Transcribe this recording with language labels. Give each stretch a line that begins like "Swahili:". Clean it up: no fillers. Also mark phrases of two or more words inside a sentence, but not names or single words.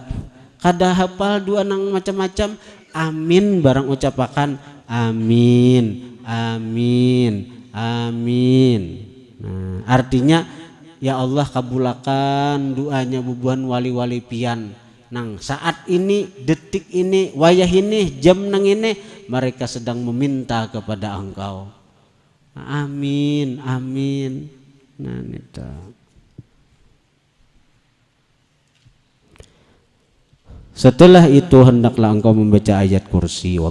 Banjar: Kada hafal doa nang macam-macam, amin barang ucapakan amin, amin, amin. Nah, artinya ya Allah kabulakan doanya bubuhan wali-wali pian nang saat ini, detik ini, wayah ini, jam nang ini mereka sedang meminta kepada Engkau. Amin, amin. Nah itu.
Indonesian: Setelah itu hendaklah engkau membaca ayat kursi.